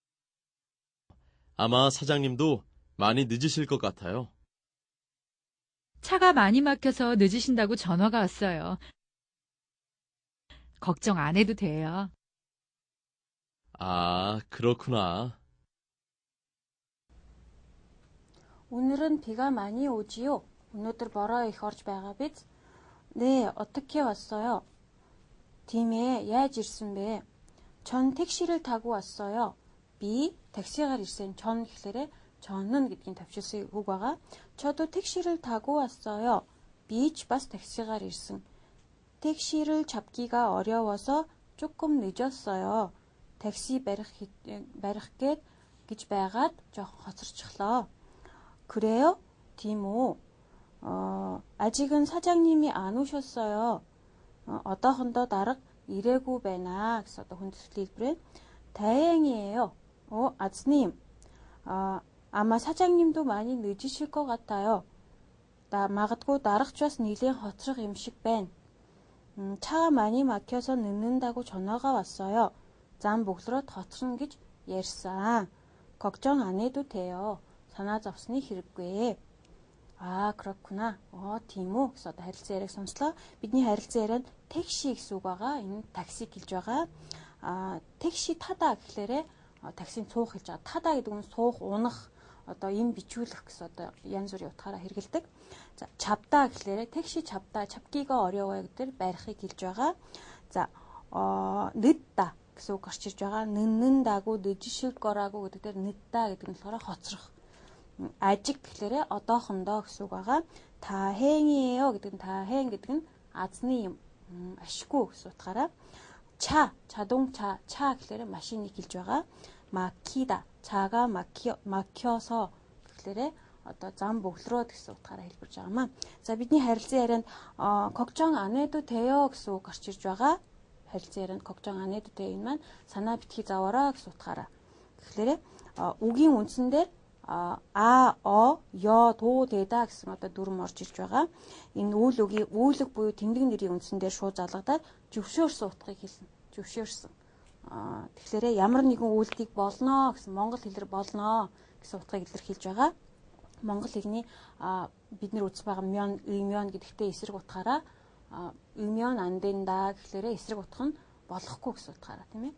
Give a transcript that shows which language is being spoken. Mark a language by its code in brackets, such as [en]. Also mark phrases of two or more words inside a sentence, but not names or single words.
[ko] 아마 사장님도 많이 늦으실 것 같아요. 차가 많이 막혀서 늦으신다고 전화가 왔어요. 걱정 안 해도 돼요. 아, 그렇구나. 오늘은 비가 많이 오지요. [mn] өнөөдөр бороо их орж байгаа биз? [ko] 네, 어떻게 왔어요? 팀에 [mn] яаж ирсэн бэ? [ko] 전 택시를 타고 왔어요. [mn] Би таксигаар ирсэн. 전 гэхлээрээ 전은 гэдгийг тавьчихсан үг байгаа. [ko] 저도 택시를 타고 왔어요. [mn] Би ч бас таксигаар ирсэн. [ko] 택시를 잡기가 어려워서 조금 늦었어요. [mn] 택시 барих гээд гэж байгаад жоохон хоцорчихлоо. [ko] 그래요? 디모. 아직은 사장님이 안 오셨어요. [mn] 어떠한더 дарга ирээгүй байна гэсэн одоо хүндэтгэл хэлбэрээ 다행이에요. [ko] 아즈님. 아마 사장님도 많이 늦으실 것 같아요. [mn] магадгүй даргач бас нэлээд хоцрох юм шиг байна. [ko] 차가 많이 막혀서 늦는다고 전화가 왔어요. [mn] зам бөглөрөөд хоцорно гэж ярьсан. [ko] 걱정 안 해도 돼요. [mn] санаа зовсны хэрэггүй. [ko] 그렇구나. [mn] тийм үү гэсэн одоо харилцан яриаг сонслоо. Бидний харилцан ярианд 택시 гэсэн үг байгаа. Энэ такси хэлж байгаа. [ko] 택시 타다 [mn] гэхлээрээ таксийн цуух хэлж байгаа. 타다 гэдэг нь суух, унах, одоо им бичүүлэх гэсэн одоо янз бүрийн утгаараа хэрэгэлдэг. За, 잡다 гэхлээрээ [ko] 택시 잡다, 잡기가 어려워요 [mn] гэдэг барихыг хэлж байгаа. За, 늦다 гэсэн үг гарч ирж байгаа. [ko] 늦는다고, 늦으실 거라고 [mn] гэдэг дээр 늦다 гэдэг нь болохоор хоцрох. 아직 гэхлээрээ одоохондоо гэсэн үг байгаа. 다행이에요 гэдэг нь 다행 гэдэг нь азны юм, ашгүй гэсэн утгаараа. [ko] 차, 자동차, 차 [mn] гэхлээрээ машиныг хэлж байгаа. [ko] 막히다, 차가 막혀서 [mn] гэхлээрээ одоо зам бөглөрөөд гэсэн утгаараа хэлбэрж байгаамаа. За, бидний харилцан ярианд [ko] 걱정 안 해도 돼요 [mn] гэсэн үг гарч ирж байгаа. харилцан ярианд [ko] 걱정 안 해도 돼요 [mn] энэ маань санаа битгий заавараа гэсэн утгаараа. Тэгэхээр үгийн үндсэн дээр [ko] 여, 도, 되다 [mn] гэсэн одоо дүрм орж ирж байгаа. Энэ үйл үгийн үйлэг буюу тэмдэг нэрийн үндсэн дээр шууд залгадаад зөвшөөрсөн утгыг хэлнэ. Зөвшөөрсөн. Тэгэхээр ямар нэгэн үйлдэл болно гэсэн монгол хэлээр болно гэсэн утгыг илэрхийлж байгаа. Монгол хэлний бид нар үзэж байгаа мён, 의면 гэдэгтээ эсрэг утгаараа [ko] 의면 안 된다 [mn] гэхлээрээ эсрэг утга нь болохгүй гэсэн утгаараа тийм ээ.